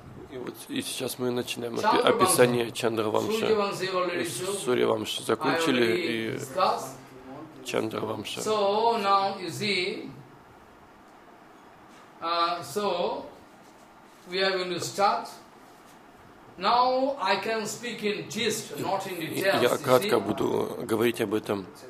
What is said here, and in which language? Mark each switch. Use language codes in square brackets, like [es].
[ru] И вот и сейчас мы начинаем описание Чандравамша. Сурьявамша закончили и Чандравамша. [en] So now you see, so we are going to start. Now I can speak in gist, not in details. [ru] Я кратко буду говорить об этом.